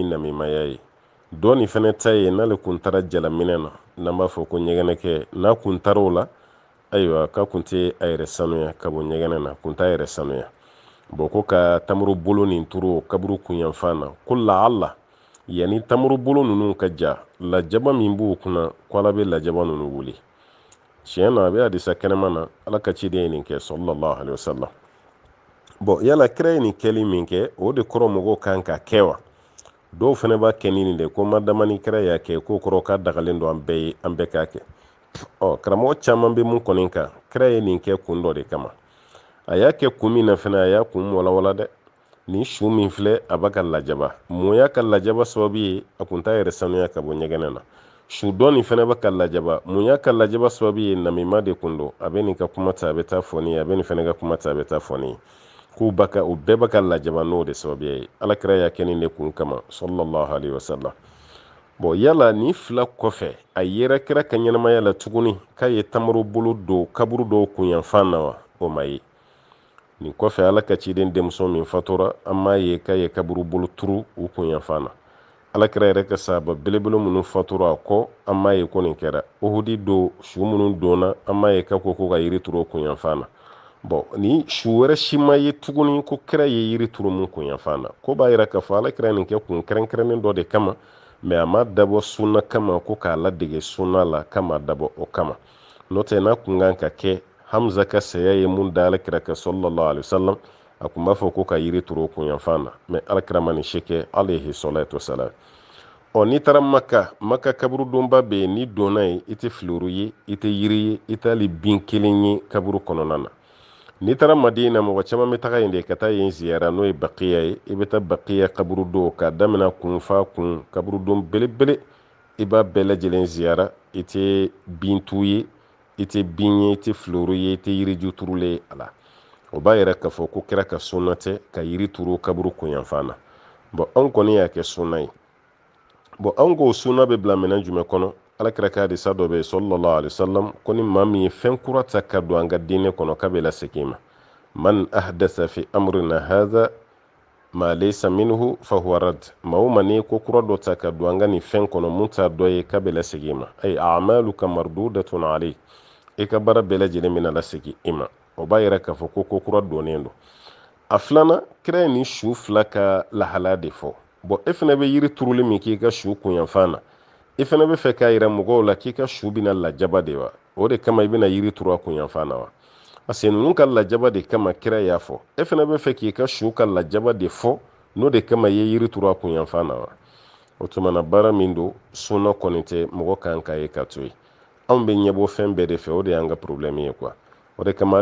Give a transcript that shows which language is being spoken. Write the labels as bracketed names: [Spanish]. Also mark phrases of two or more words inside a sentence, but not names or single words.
[Bambara] namimaya ye dɔ nin fɛnɛ ta ye n'ale kun taara jalaminɛ na n'an b'a fɔ ko ɲɛgɛnɛkɛ n'a kun taara o la ayiwa k'a kun tɛ a yɛrɛ sanuya ka bɔ ɲɛgɛnɛ na kun t'a yɛrɛ sanuya bon ko ka tamuru bolo nin turu kaburu kunyanfan na ko laala yanni tamuru bolo ninnu ka ja lajaba min b'u kunna ko Ala bɛ lajaba ninnu wuli tiɲɛ na a bɛ hadisa kɛnɛma na Ala ka ciden ye nin kɛ [Arabic] صلى الله عليه وسلم [Bambara] bon yala kira ye nin kɛli min kɛ o de kɔrɔ mɔgɔw kan ka kɛ wa dɔw fana b'a kɛ nin de ko madama ni kira y'a kɛ ko kɔrɔ k'a dagalen don an bɛɛ k'a kɛ karamɔgɔ caman bɛ mun kɔni kan kira ye nin kɛ kun dɔ de kama a y'a kɛ kun min na fana a y'a kun walawala dɛ nin su min filɛ a b'a ka lajaba mun y'a ka lajaba sababu ye a kun t'a yɛrɛ sanuya ka bɔ ɲɛgɛnɛ na su dɔ nin fana bɛ ka lajaba mun y'a ka lajaba sababu ye namima de kun don a bɛ nin ka kuma ta a bɛ taa fɔ nin ye a bɛ nin fana ka kuma ta a bɛ taa fɔ nin ye k'u o bɛɛ bɛ ka lajaba n'o de sababu ye Alakira y'a kɛ nin de kun kama [Arabic] صلى الله عليه وسلم [Bambara] bon yala ni 2 kɔfɛ a yera kira ka ɲɛnamaya la tuguni k'a ye tamuru bolo don kaburu dɔw kunyanfan na wa o ma ye nin kɔfɛ Ala ka ciden denmuso min fatura an m'a ye k'a ye kaburu bolo turu u kunyanfan na Alakira yɛrɛ ka sahaba belebele minnu fatura a kɔ an m'a ye ko nin kɛra Uhudi don su minnu donna an m'a ye k'a ko ka yiri turu o kunyanfan na bon ni su wɛrɛ si ma ye tuguni ko kira ye yiri turu mun kunyanfan na ko b'a yira k'a fɔ Alakira nin kɛ kun kɛrɛnkɛrɛnnen dɔ de kama mais a ma dabɔ sunna kama ko k'a ladege sunna la kama a dabɔ o kama n'o tɛ n'a kun kan ka kɛ Hamza ka saya ye mun da Alakira kan [Arabic] صلى الله عليه وسلم [Bambara] a kun b'a fɔ ko ka yiri turu o kunyanfan na mais Alakira ma nin si kɛ [Arabic] عليه الصلاة والسلام [Bambara] n'i taara Maka kaburudonba bɛ yen n'i donna yen i tɛ filuru ye i tɛ yiri ye i tɛ hali bin kelen ye kaburu kɔnɔna na n'i taara Madina mɔgɔ caman bɛ taga yen de ka taa yen ziyara n'o ye Baqiya ye i bɛ taa Baqiya kaburudon k'a daminɛ kun fa kun kaburudon belebele i b'a bɛɛ lajɛlen ziyara i tɛ bin tu ye i tɛ bin ye i tɛ filuru ye i tɛ yiriju turulen ye a la o b'a yira k'a fɔ ko kira ka sunna tɛ ka yiri turu kaburu kunyanfan na bon anw kɔni y'a kɛ sunna ye bon anw ko sunna bɛ bila minɛn jumɛn kɔnɔ Alakira ka hadisa dɔ bɛ yen [Arabic] صلى الله عليه وسلم [Bambara] ko ni maa min ye fɛn kura ta ka don an ka diinɛ kɔnɔ k'a bɛ lasegin ma [Arabic] من أحدث في أمرنا هذا ما ليس منه فهو رد [Bambara] maa o maa n'i ye ko kura dɔ ta ka don an ka nin fɛn kɔnɔ mun t'a dɔ ye k'a bɛ lasegin ma [Arabic] أي أعمالك مردودة عليك [Bambara] i ka baara bɛɛ lajɛlen bɛna lasegin i ma o b'a yira k'a fɔ ko ko kura donnen don a filanan kira ye nin su 2 ka lahala de fɔ bon e fana bɛ yiri turuli min k'i ka su kunyanfan na i fana bɛ fɛ k'a yira mɔgɔw la k'i ka su bɛna lajaba de wa o de kama i bɛna yiri turu a kunyanfan na wa [French] parce que [Bambara] ninnu ka lajaba de kama kira y'a fɔ e fana bɛ fɛ k'i ka su ka lajaba de fɔ n'o de kama i ye yiri turu a kunyanfan na wa o tuma na baara min don sunna kɔni tɛ mɔgɔ kan ka ye ka to yen anw bɛ ɲɛbɔ fɛn bɛɛ de fɛ o de y'an ka problème ye quoi o de kama